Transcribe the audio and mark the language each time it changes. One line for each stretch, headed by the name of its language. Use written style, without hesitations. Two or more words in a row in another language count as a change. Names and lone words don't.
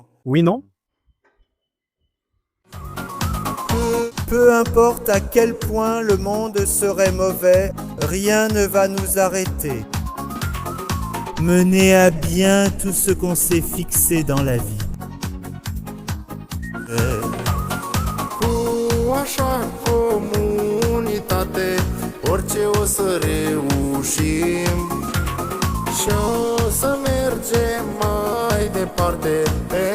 French: Oui, non? Peu importe à quel point le monde serait mauvais, rien ne va nous arrêter. Mener à bien tout ce qu'on s'est fixé dans la vie.
Romanian: Cu așa comunitate, orice o să reușim. Și o să mergem mai departe,